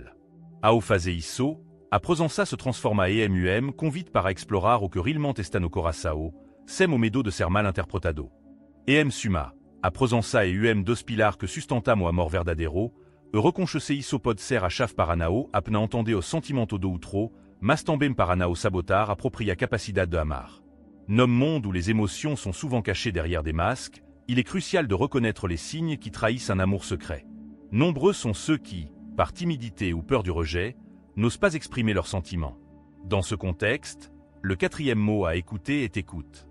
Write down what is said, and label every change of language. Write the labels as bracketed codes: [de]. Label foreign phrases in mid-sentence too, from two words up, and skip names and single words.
[pt] Ao fazer isso, A Presença se transforma EMUM convite para explorar o que realmente está no coração, sem o medo de ser mal interpretado. EM suma, a Presença e UM dos pilar que sustentamos o amor verdadeiro, e reconhecer isso pode ser a chave para não apenas entender o sentimento do outro, mas também para não sabotar a própria capacidade de amar. [fr] Nom monde où les émotions sont souvent cachées derrière des masques, il est crucial de reconnaître les signes qui trahissent un amour secret. Nombreux sont ceux qui, par timidité ou peur du rejet, n'osent pas exprimer leurs sentiments. Dans ce contexte, le quatrième mot à écouter est écoute.